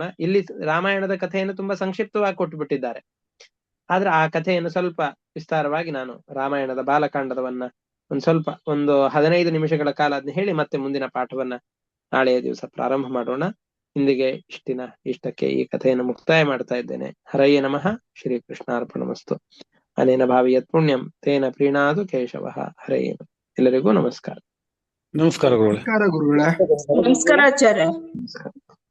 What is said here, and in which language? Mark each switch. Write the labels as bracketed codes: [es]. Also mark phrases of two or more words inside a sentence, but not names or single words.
[kn] ಇಲ್ಲಿ ರಾಮಾಯಣದ ಕಥೆಯನ್ನು ತುಂಬಾ ಸಂಕ್ಷಿಪ್ತವಾಗಿ ಕೊಟ್ಟುಬಿಟ್ಟಿದ್ದಾರೆ. ಆದ್ರೆ ಆ ಕಥೆಯನ್ನು ಸ್ವಲ್ಪ ವಿಸ್ತಾರವಾಗಿ ನಾನು ರಾಮಾಯಣದ ಬಾಲಕಾಂಡದವನ್ನ ಒಂದು 15 ನಿಮಿಷಗಳ ಕಾಲ ಅದನ್ನ ಹೇಳಿ ಮತ್ತೆ ಮುಂದಿನ ಪಾಠವನ್ನ ನಾಳೆಯ ದಿವಸ ಪ್ರಾರಂಭ ಮಾಡೋಣ. ಇಂದಿಗೆ ಇಷ್ಟಕ್ಕೆ ಈ ಕಥೆಯನ್ನು ಮುಕ್ತಾಯ ಮಾಡ್ತಾ ಇದ್ದೇನೆ. [sa] ಹರಯೇ ನಮಃ. ಶ್ರೀ ಕೃಷ್ಣಾರ್ಪಣಮಸ್ತು. ಅನೇನ ಭಾವಿಯತ್ ಪುಣ್ಯಂ ತೇನ ಪ್ರೀಣಾದು ಕೇಶವಃ. ಹರಯೇ. [kn] ಎಲ್ಲರಿಗೂ ನಮಸ್ಕಾರ. ನಮಸ್ಕಾರ ಗುರುಗಳೇ. ನಮಸ್ಕಾರ ಗುರುಗಳೇ. ನಮಸ್ಕಾರ ಆಚಾರ್ಯ. ನಮಸ್ಕಾರ.